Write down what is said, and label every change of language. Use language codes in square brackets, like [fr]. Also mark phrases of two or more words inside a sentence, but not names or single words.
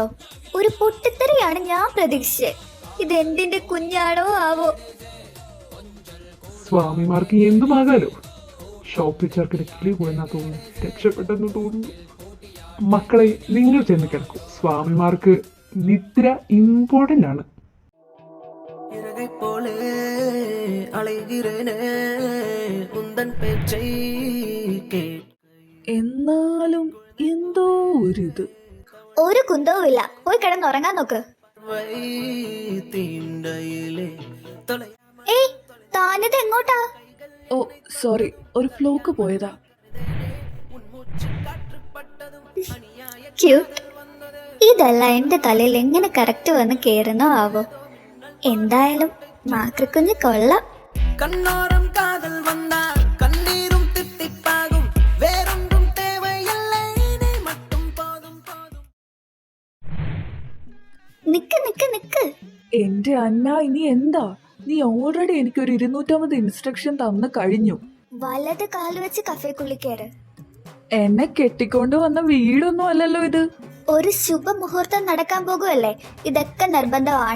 [ml] ഒരു പൊട്ടിത്തെറിയാണ് ഞാൻ പ്രതീക്ഷിച്ചത്. ഇതെന്തിന്റെ കുഞ്ഞാണോ ആവോ? സ്വാമിമാർക്ക് എന്തുമാകാലോ. ഷോപ്പിൽ ചേർക്കിട കിളി പോയെന്നാ തോന്നുന്നു. രക്ഷപ്പെട്ടെന്ന് തോന്നുന്നു. മക്കളെ, നിങ്ങൾ ചെന്ന് കിടക്കും. സ്വാമിമാർക്ക് നിദ്ര ഇമ്പോർട്ടന്റ് ആണ്. [ta] இறகை போலே அலைகிறேனே உந்தன் பேச்சை கேட்க. [ml] എന്നാലും എന്തോ ഒരിത്. ഒരു കുന്തവുമില്ല. പോയി കിടന്നുറങ്ങാൻ നോക്ക്. തീണ്ടയിലെ തൊலை ഏയ്, താനിത് എങ്ങോട്ടാ? ഓ സോറി, ഒരു ഫ്ലോക്ക് പോയതാ. ക്യൂട്ട്. ഇതല്ല എന്റെ തലയിൽ എങ്ങനെ കറക്റ്റ് വന്ന് കേറുന്നോ ആവോ. എന്തായാലും മാതൃക്കുഞ്ഞ് കൊള്ളാം. [ta] கண்ணோரம் காதல் வந்தால் கண்ணீரும் தித்திப்பாகும் வேறொன்றும் தேவையில்லை நீ மட்டும் போதும் போதும். [ml] നിക്ക് നിക്ക് നിക്ക്. എന്റെ അന്ന, ഇനി എന്താ? നീ ഓൾറെഡി എനിക്കൊരു 250 ഇൻസ്ട്രക്ഷൻ തന്നു കഴിഞ്ഞു. വലത് കാല് വെച്ച് കഫേക്കുള്ളിൽ കയറ്. എന്നെ കെട്ടിക്കൊണ്ട് വന്ന വീടൊന്നും അല്ലല്ലോ ഇത്. ഒരു ശുഭമുഹൂർത്തം നടക്കാൻ പോകുമല്ലേ, ഇതൊക്കെ നിർബന്ധമാണ്.